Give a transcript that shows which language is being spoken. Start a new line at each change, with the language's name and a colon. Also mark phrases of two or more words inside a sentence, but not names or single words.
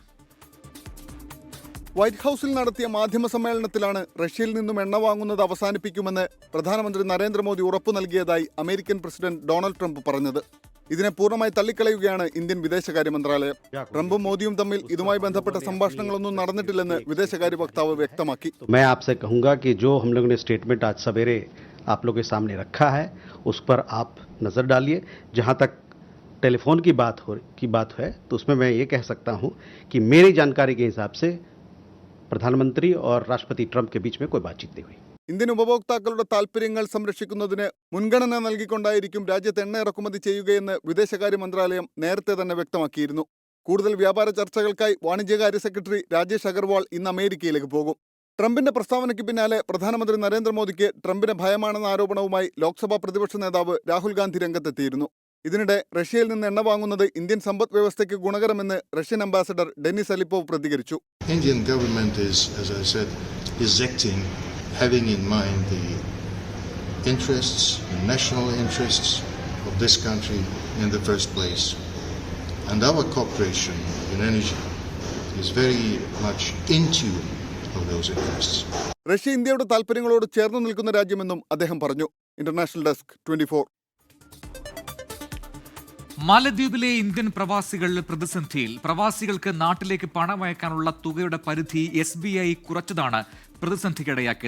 Malayalam: വൈറ്റ് ഹൌസിൽ നടത്തിയ മാധ്യമ സമ്മേളനത്തിലാണ് റഷ്യയിൽ നിന്നും എണ്ണ വാങ്ങുന്നത് അവസാനിപ്പിക്കുമെന്ന് പ്രധാനമന്ത്രി നരേന്ദ്രമോദി ഉറപ്പു നൽകിയതായി അമേരിക്കൻ പ്രസിഡന്റ് ഡൊണാൾഡ് ട്രംപ് പറഞ്ഞത്. ഇതിനെ പൂർണ്ണമായി തള്ളിക്കളയുകയാണ് ഇന്ത്യൻ വിദേശകാര്യ മന്ത്രാലയം. ട്രംപും മോദിയും തമ്മിൽ ഇതുമായി ബന്ധപ്പെട്ട സംഭാഷണങ്ങളൊന്നും നടന്നിട്ടില്ലെന്ന് വിദേശകാര്യ വക്താവ് വ്യക്തമാക്കി.
Hindi: मैं आपसे कहूंगा कि जो हम लोगों ने स्टेटमेंट आज सवेरे आप लोगों के सामने रखा है उस पर आप नज़र डालिए. जहां तक टेलीफोन की बात है तो उसमें मैं ये कह सकता हूं कि मेरी जानकारी के हिसाब से പ്രധാനമന്ത്രി और राष्ट्रपति ट्रंप के बीच में कोई बातचीत नहीं हुई.
Malayalam: ഇന്ത്യൻ ഉപഭോക്താക്കളുടെ താൽപര്യങ്ങൾ സംരക്ഷിക്കുന്നതിന് മുൻഗണന നൽകിക്കൊണ്ടായിരിക്കും രാജ്യത്ത് എണ്ണ ഇറക്കുമതി ചെയ്യുകയെന്ന് വിദേശകാര്യ മന്ത്രാലയം നേരത്തെ തന്നെ വ്യക്തമാക്കിയിരുന്നു. കൂടുതൽ വ്യാപാര ചർച്ചകൾക്കായി വാണിജ്യകാര്യ സെക്രട്ടറി രാജേഷ് അഗർവാൾ ഇന്ന് അമേരിക്കയിലേക്ക് പോകും. ട്രംപിന്റെ പ്രസ്താവനയ്ക്ക് പിന്നാലെ പ്രധാനമന്ത്രി നരേന്ദ്രമോദിക്ക് ട്രംപിനെ ഭയമാണെന്ന ആരോപണവുമായി ലോക്സഭാ പ്രതിപക്ഷ നേതാവ് രാഹുൽ ഗാന്ധി രംഗത്തെത്തിയിരുന്നു. ഇതിനിടെ റഷ്യയിൽ നിന്ന് എണ്ണ വാങ്ങുന്നത് ഇന്ത്യൻ സമ്പദ് വ്യവസ്ഥയ്ക്ക് ഗുണകരമെന്ന് റഷ്യൻ അംബാസഡർ ഡെനിസ് അലിപ്പോവ് പ്രതികരിച്ചു.
English: Indian government is, as I said, is acting having in mind the interests, the national interests of this country in the first place. And our cooperation in energy is very much in tune of those interests.
Malayalam: റഷ്യ ഇന്ത്യയുടെ താൽപര്യങ്ങളോട് ചേർന്ന് നിൽക്കുന്ന രാജ്യമെന്നും അദ്ദേഹം പറഞ്ഞു. ഇന്റർനാഷണൽ ഡെസ്ക് 24. മാലദ്വീപിലെ ഇന്ത്യൻ പ്രവാസികൾ പ്രതിസന്ധിയിൽ. പ്രവാസികൾക്ക് നാട്ടിലേക്ക് പണമയക്കാനുള്ള തുകയുടെ പരിധി SBI കുറച്ചതാണ് പ്രതിസന്ധിക്കിടയാക്കിയത്.